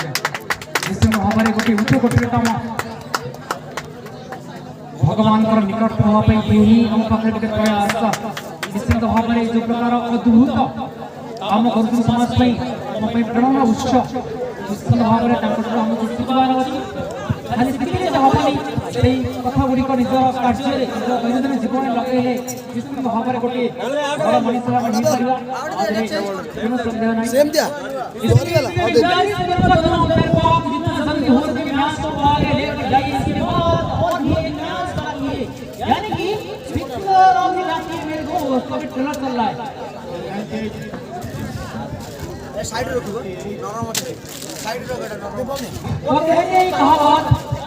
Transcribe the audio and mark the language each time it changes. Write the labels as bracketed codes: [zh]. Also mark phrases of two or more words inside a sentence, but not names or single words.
[or] निश्चित भाବରେ ଗୋଟିଏ ଉଚ୍ଚ କୋଟିର କାମ, ଭଗବାନଙ୍କର ନିକଟ ହେବା ପାଇଁ ଏହି ଆମ ପାଖରେ ଗୋଟେ ପ୍ରୟାସ। ନିଶ୍ଚିତ ଭାବରେ ଯେଉଁ ପ୍ରକାର ଅଦ୍ଭୁତ କାମ କରୁଛନ୍ତି ସମାଜ ପାଇଁ, ଆମ ପାଇଁ ପ୍ରେରଣା ଉତ୍ସ। ନିଶ୍ଚିତ ଭାବରେ ତାଙ୍କଠାରୁ ଆମକୁ ଶିଖିବାର ଅଛି। ଖାଲି ଶିଖିଲେ ହେବନି, ସେଇ କଥା ଗୁଡ଼ିକ ନିଜ କାର୍ଯ୍ୟରେ, ନିଜ ଦୈନନ୍ଦିନ ଜୀବନରେ ଲଗେଇଲେ ନିଶ୍ଚିତ ଭାବରେ ଗୋଟିଏ ବଡ଼ ମଣିଷ ଆମେ ହେଇପାରିବା। ତେଣୁ ସନ୍ଦେହ ନାହିଁ। [hi] यानी कि ट्रेलर चल रहा है। साइड रखो, नॉर्मल साइड रखो, कहा बात